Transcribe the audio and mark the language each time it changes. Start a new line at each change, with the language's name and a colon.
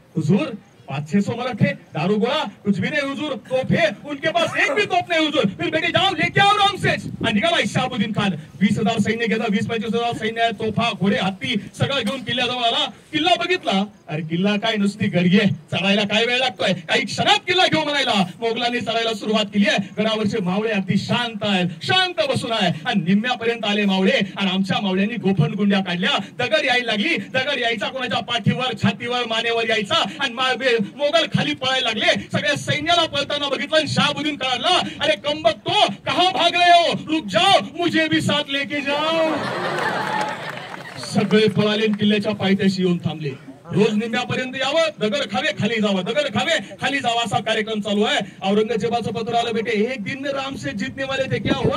Hindi: हुजूर 500-600 मराठे, दारू गोळा कुछ भी नहीं हुजूर, तोप है उनके पास एक भी तोप नहीं हुजूर. फिर बेटे जाओ लेके आओ रामसेज.
Marathi: आणि निघाला शहाबुद्दीन खान. 20,000 सैन्य घेतला, 20-25,000 सैन्य आहे, तोफा घोडे हत्ती सगळं घेऊन किल्ल्याजवळ आला. किल्ला बघितला, अरे किल्ला काय नुसती गडी आहे, चढायला काय वेळ लागतोय, काही क्षणात किल्ला घेऊन म्हणायला मोगलांनी चढायला सुरुवात केली आहे. गडावरचे मावळे अगदी शांत आहेत, शांत बसून आहे. आणि निम्म्यापर्यंत आले मावळे आणि आमच्या मावळ्यांनी गोफण गुंड्या काढल्या. दगड यायला लागली, दगड यायचा कोणाच्या पाठीवर, छातीवर, मानेवर यायचा. आणि मोगल खाली पळायला लागले. सगळ्या सैन्याला पळताना बघितलं आणि शहाबुद्दीन काढला,
Hindi: अरे कमबख्त तो कहां भाग रहे हो, रुक जाओ मुझे भी साथ लेके जाओ.
Marathi: सगळे पळाले किल्ल्याच्या पायथ्याशी येऊन थांबले. रोज निम्म्यापर्यंत यावं, दगड खावे खाली जावं, दगड खावे खाली जावं असा कार्यक्रम चालू आहे. औरंगजेबाचं पत्र आलं,
Hindi: बेटे एक दिन में रामसेज जीतने वाले थे, क्या हुआ?